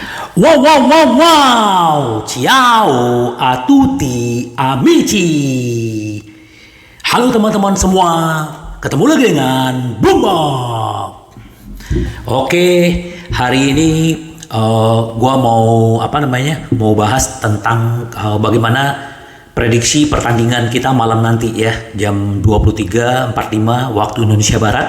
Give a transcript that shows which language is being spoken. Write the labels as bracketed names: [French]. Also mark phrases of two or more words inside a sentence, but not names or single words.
[Italian] Wow, wow, wow, wow. Ciao a tutti amici. [Indonesian] Halo teman-teman semua. Ketemu lagi dengan Bumba. Oke, hari ini gua mau Mau bahas tentang bagaimana prediksi pertandingan kita malam nanti ya, jam 23.45 waktu Indonesia Barat.